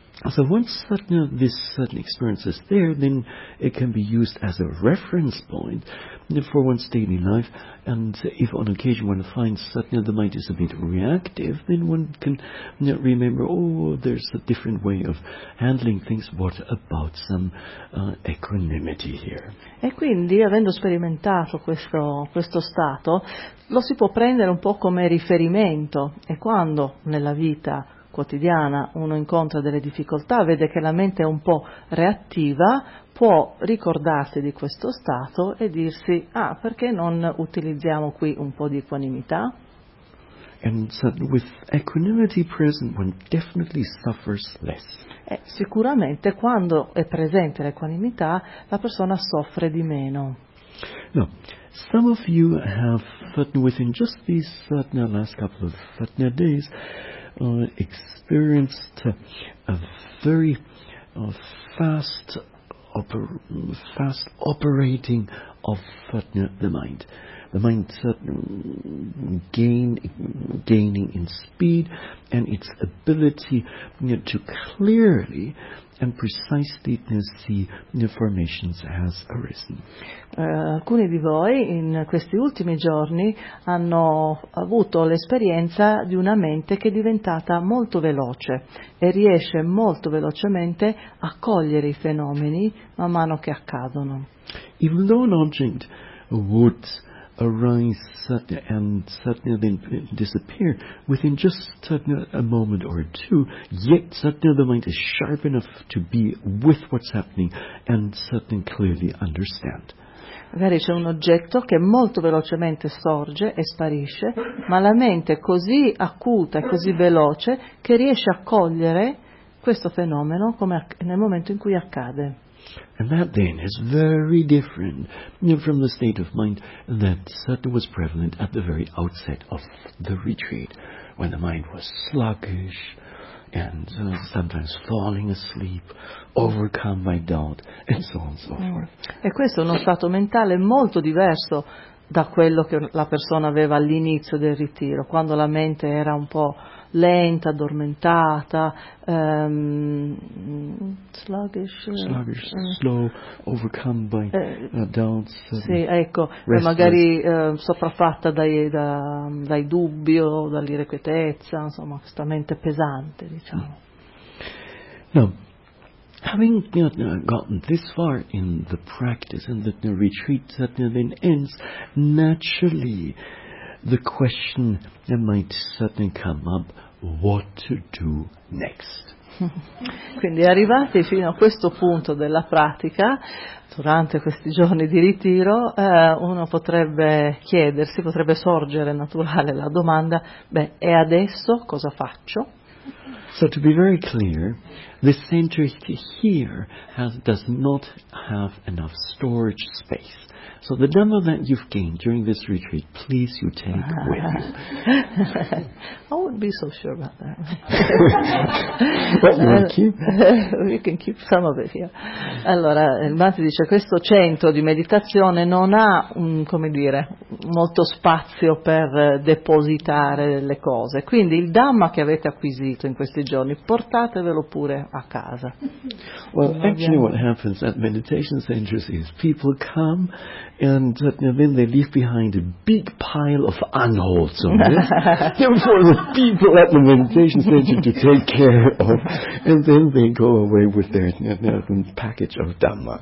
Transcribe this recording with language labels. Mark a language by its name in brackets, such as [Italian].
[English] So once this experience is there, then it can be used as a reference point for one's daily life. And if on occasion one finds suddenly the mind is a bit reactive, then one can remember, oh, there's a different way of handling things. What about some equanimity here? [Italian] E quindi, avendo sperimentato questo stato, lo si può prendere un po' come riferimento. E quando nella vita quotidiana uno incontra delle difficoltà, vede che la mente è un po' reattiva, può ricordarsi di questo stato e dirsi: ah, perché non utilizziamo qui un po' di equanimità? [English] And so with equanimity present, one definitely suffers less. [Italian] Sicuramente quando è presente l'equanimità, la persona soffre di meno. No. [English] Some of you have within just these last couple of days experienced a very fast operating of the mind. The mind gaining in speed and its ability to clearly and precisely see new formations has arisen. [Italian] Alcuni di voi in questi ultimi giorni hanno avuto l'esperienza di una mente che è diventata molto veloce e riesce molto velocemente a cogliere i fenomeni man mano che accadono. [English] Even though an object would arise and suddenly then disappear within just a moment or two, yet suddenly the mind is sharp enough to be with what's happening and suddenly clearly understand. [Italian] Magari c'è un oggetto che molto velocemente sorge e sparisce, ma la mente è così acuta e così veloce che riesce a cogliere questo fenomeno come nel momento in cui accade. [English] And that then is very different from the state of mind that certainly was prevalent at the very outset of the retreat, when the mind was sluggish and sometimes falling asleep, overcome by doubt, and so on and so forth. [Italian] E questo è uno stato mentale molto diverso da quello che la persona aveva all'inizio del ritiro, quando la mente era un po' lenta, addormentata, sluggish, [English] slow, overcome by doubts. [Italian] Sì, ecco, [English] restless. [Italian] Magari sopraffatta dai dubbi o dall'irrequietezza, insomma, questa mente pesante, diciamo. No. [English] Having gotten this far in the practice and the retreat then ends, naturally the question might suddenly come up, what to do next? [Italian] Quindi arrivati fino a questo punto della pratica, durante questi giorni di ritiro, uno potrebbe chiedersi, potrebbe sorgere naturale la domanda, beh, e adesso cosa faccio? [English] So to be very clear, the center here does not have enough storage space. So the Dhamma that you've gained during this retreat, please you take with you. I wouldn't be so sure about that. But you can keep. You can keep some of it here. [Italian] Allora, il Mati dice, questo centro di meditazione non ha, come dire, molto spazio per depositare le cose. Quindi il Dhamma che avete acquisito in questi giorni, portatevelo pure a casa. [English] Well, actually what happens at meditation centers is people come, and then they leave behind a big pile of unwholesomeness for the people at the meditation center to take care of, and then they go away with their package of Dhamma.